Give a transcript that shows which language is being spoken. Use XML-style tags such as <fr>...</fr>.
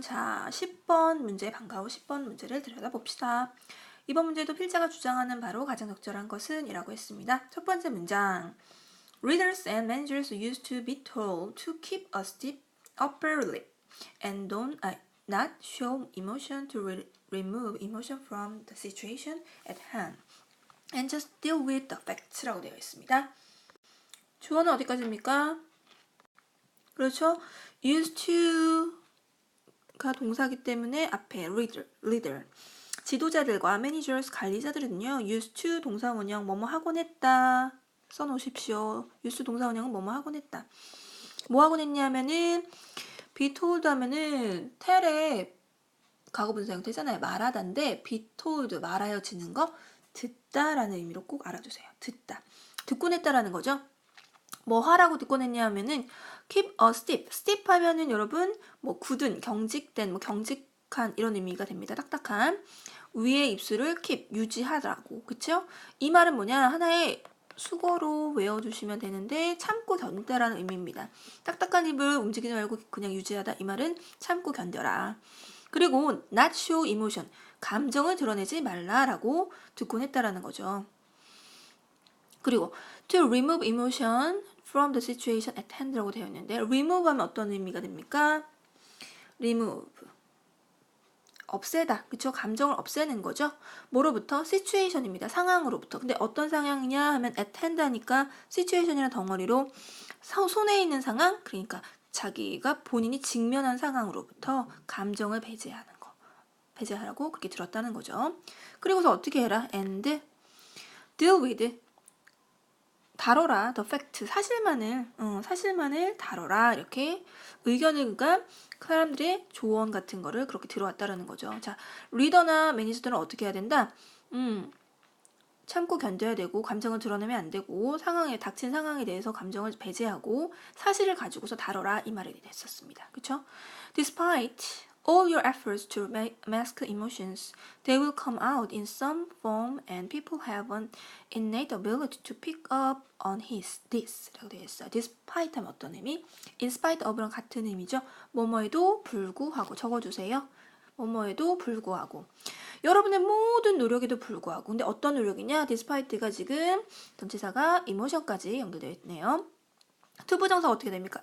<ko>자, 10번 문제 반가워 10번 문제를 들여다봅시다. 이번 문제도 필자가 주장하는 바로 가장 적절한 것은 이라고 했습니다. 첫 번째 문장.</ko> <en>Readers and managers used to be told to keep a stiff upper lip and not show emotion to remove emotion from the situation at hand and just deal with the facts라고 되어 있습니다.</en> <ko>주어는 어디까지입니까? 그렇죠?</ko> <en>used to</en> <ko>가 동사기 때문에 앞에 leader 지도자들과 managers 관리자들은요 used to 동사 원형 뭐뭐 하곤 했다 써놓으십시오. used 동사 원형은 뭐뭐 하곤 했다. 뭐 하곤 했냐 하면은</ko> <en>be told</en> <ko>하면은 tell의 과거분사 형태잖아요. 말하다인데</ko> <en>be told</en> <ko>말하여지는 거 듣다라는 의미로 꼭 알아두세요. 듣다. 듣곤 했다라는 거죠. 뭐 하라고 듣곤 했냐 하면은</ko> <en>keep a stiff</en> <ko>하면은 여러분 뭐 굳은 경직된 뭐 경직한 이런 의미가 됩니다. 딱딱한 위에 입술을 keep 유지하라고. 그쵸? 이 말은 뭐냐 하나의 수거로 외워주시면 되는데 참고 견디다라는 의미입니다. 딱딱한 입을 움직이지 말고 그냥 유지하다 이 말은 참고 견뎌라. 그리고</ko> <en>not show emotion</en> <ko>감정을 드러내지 말라라고 듣곤 했다라는 거죠. 그리고</ko> <en>to remove emotion from the situation at hand</en> <ko>라고 되어 있는데 remove 하면 어떤 의미가 됩니까? remove 없애다. 그쵸? 감정을 없애는 거죠. 뭐로부터? situation입니다. 상황으로부터. 근데 어떤 상황이냐 하면</ko> <en>at hand</en> <ko>하니까 situation이라는 덩어리로 손에 있는 상황 그러니까 자기가 본인이 직면한 상황으로부터 감정을 배제하는 거. 배제하라고 그렇게 들었다는 거죠. 그리고서 어떻게 해라?</ko> <en>and deal with</en> <ko>다뤄라.</ko> <en>the fact.</en> <ko>사실만을 다뤄라. 이렇게 의견을 그러니까 사람들의 조언 같은 거를 그렇게 들어왔다라는 거죠. 자, 리더나 매니저들은 어떻게 해야 된다? 참고 견뎌야 되고 감정을 드러내면 안 되고 닥친 상황에 대해서 감정을 배제하고 사실을 가지고서 다뤄라 이 말이 됐었습니다. 그렇죠?</ko> <en>Despite all your efforts to mask emotions, they will come out in some form and people have an innate ability to pick up on this</en> <ko>라고 되어 있어요. Despite 하면 어떤 의미?</ko> <en>In spite of</en> <ko>랑 같은 의미죠. 뭐뭐에도 불구하고 적어주세요. 뭐뭐에도 불구하고 여러분의 모든 노력에도 불구하고 근데 어떤 노력이냐? despite가 지금 전치사가 emotion까지 연결되어 있네요. 투부정사 어떻게 됩니까?</ko>